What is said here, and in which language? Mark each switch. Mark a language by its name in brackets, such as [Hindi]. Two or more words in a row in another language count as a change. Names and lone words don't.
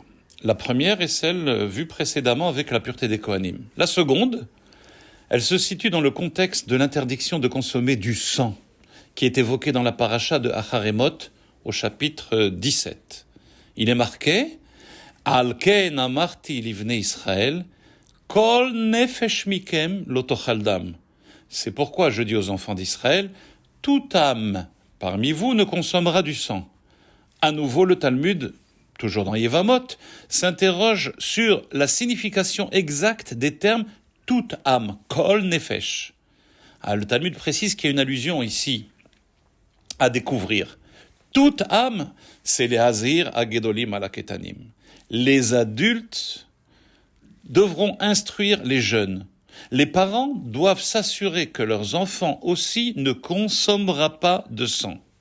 [French] La première est celle vue précédemment avec la pureté des Kohanim. La seconde, elle se situe dans le contexte de l'interdiction de consommer du sang, qui est évoqué dans la paracha de Acharemot au chapitre 17. Il est marqué « [Hebrew] על כן אמרתי לבני ישראל כל נפש מכם לא תאכל דם [French] » C'est pourquoi je dis aux enfants d'Israël, toute âme parmi vous ne consommera du sang. À nouveau, le Talmud, toujours dans Yevamot, s'interroge sur la signification exacte des termes toute âme, [Hebrew] כל נפש. [French] Le Talmud précise qu'il y a une allusion ici à découvrir. Toute âme, c'est les [Hebrew] הזהיר הגדולים על הקטנים. [French] Les adultes devront instruire les jeunes. Les parents doivent s'assurer que leurs enfants aussi ne consommera pas de sang.